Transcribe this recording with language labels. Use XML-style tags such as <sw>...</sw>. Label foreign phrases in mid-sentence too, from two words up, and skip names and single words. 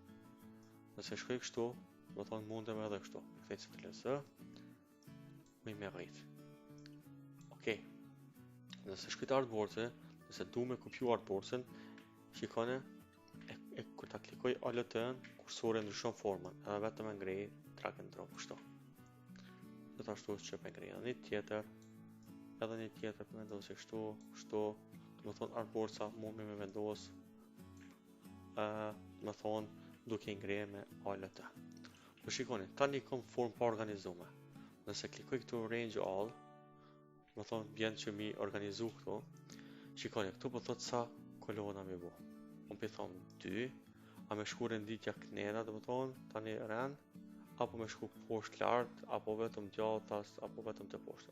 <sq>Nëse shkoj kështu, do të thonë mundem edhe kështu. Kthej CTRL-S, më rrit. Okej. Nëse shkoj te artboardsi, nëse du me kopju artboardsin, shikoni kur ta klikoj ALT-n, kursori ndryshon formën, edhe vetëm e ngrej</sq> <en>drag and drop</en> <sq>kështu. Gjithashtu që e ngrej një tjetër, edhe një tjetër për vendosje kështu, do të thonë artboardsa mund me vendos, do të thonë duke i ngrej me ALT. Po shikoni, tani kam formë pa organizuar. Nëse klikoj këtu</sq> <en>range all,</en> <sq>do të thonë vjen që mi organizu këtu. Shikoni, këtu po thotë sa kolona mi bu. Unë për thonë 2, a me shku renditja knera, do të thonë, tani rend, apo me shku poshtë lartë, apo vetëm gjatas, apo vetëm të poshtë.</sq>